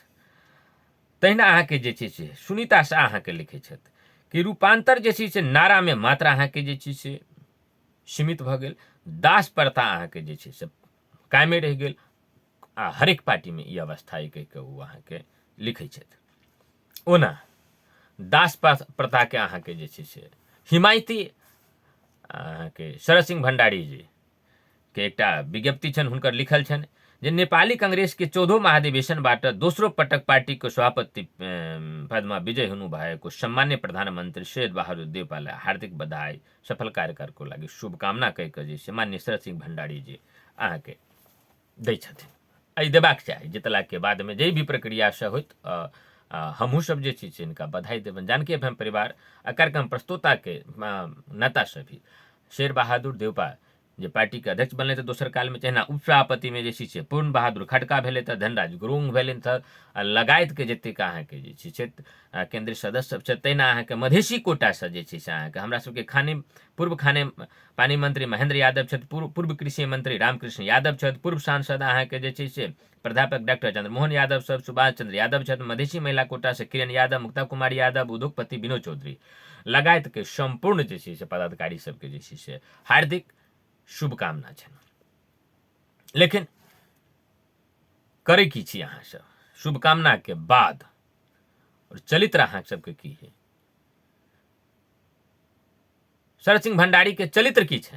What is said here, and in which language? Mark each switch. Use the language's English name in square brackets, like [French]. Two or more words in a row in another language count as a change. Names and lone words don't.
[Maithili] तहिना अहाँके जे छै से सुनीता शाह अहाँके लिखै छथि कि रूपांतर जे छै से नारा में मात्र अहाँके जे छै से सीमित भऽ गेल, दास प्रथा अहाँके जे छै से कायमे रहि गेल, आ हरेक पार्टी में ई अवस्था कहि के ओ अहाँके लिखै छथि। ओना दास प्रथा के अहाँके जे छै से हिमायती अहाँके शरद सिंह भंडारी जी के एकटा विज्ञप्ति छनि हुनकर लिखल छनि जे नेपाली कांग्रेस के 14 [Nepali] महाधिवेशनबाट दोस्रो पटक पार्टीको सभापति पदमा विजय हुनु भएको सम्मान्य प्रधानमन्त्री शेर बहादुर देउपालाई हार्दिक बधाई, सफल कार्यकालको लागि शुभकामना [Maithili] कहिकऽ जे छै माननीय शरद सिंह भण्डारी जी अहाँके दै छथिन। एहि देबाक चाही जितलाके बादमे जे भी प्रक्रिया से होइत हमहूँ सब जे छै हिनका बधाई देबनि। जानकी एफएम परिवार आ कार्यक्रम प्रस्तोताके नेता से भी शेर बहादुर देउपा जे पार्टी के अध्यक्ष बनले तऽ दोसर काल में तहिना उपसभापति में जे छै पूर्ण बहादुर खड़का भेलै तऽ धनराज गुरुङ भेलनि तऽ लगायत के जतेक अहाँके जे छै केंद्रीय सदस्य सब छै तहिना अहाँके मधेसी कोटा से जे छै अहाँके हमरा सबके पूर्व खाने पानी मंत्री महेंद्र यादव छथि, पूर्व कृषि मंत्री रामकृष्ण यादव छथि, पूर्व सांसद अहाँके जे छै से प्राध्यापक डॉक्टर चंद्रमोहन यादव सब, सुभाष चंद्र यादव छथि, मधेसी महिला कोटा से किरण यादव, मुक्ता कुमारी यादव, उद्योगपति विनोद चौधरी लगायत के संपूर्ण जे छै से पदाधिकारी सबके जे छै से हार्दिक शुभकामना छनि। लेकिन करे की छी अहाँ सब शुभकामना के बाद और चरित्र अहाँ सबके की है? शरद सिंह भंडारी के चरित्र की छनि?